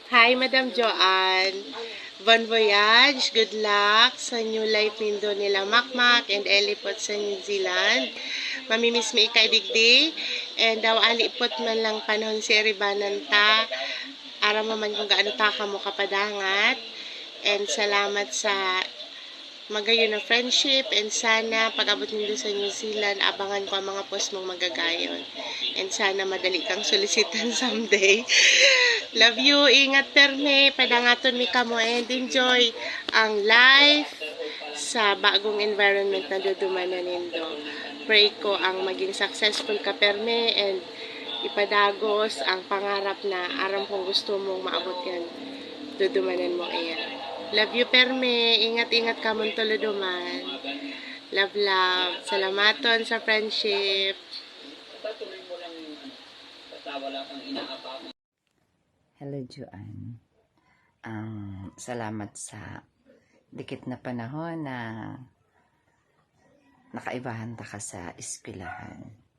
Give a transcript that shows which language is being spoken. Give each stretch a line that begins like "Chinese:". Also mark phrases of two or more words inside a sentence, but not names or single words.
English: Hi, Madam
Bikol: Joanne.
French: Bon voyage,
English: good luck
Bikol: sa
English: new life
Bikol: nindo nila Makmak and Elipot sa New Zealand. Mamimiss mi ikay digdi. And daw alipot man lang panahon si Ribanan ta. Ara mo man kung gaano ta ka mo kapadangat. And salamat sa magayon na friendship, and sana pag-abot nindo sa New Zealand, abangan ko ang mga post mong magagayon. And sana madali kang solicitan someday.
English: Love you,
Bikol: ingat perme, padangaton mi kamo and enjoy ang life sa bagong environment na dudumanan nindo. Pray ko ang maging successful ka perme and ipadagos ang pangarap na aram kung gusto mong maabot yan, dudumanan mo iyan.
English: Love you,
Bikol: Perme. Ingat-ingat ka mong tuluduman.
English: Love, love.
Bikol: Salamaton sa friendship.
English: Hello, Joanne.
Bikol: Salamat sa dikit na panahon na nakaibahan ta ka sa eskwelahan.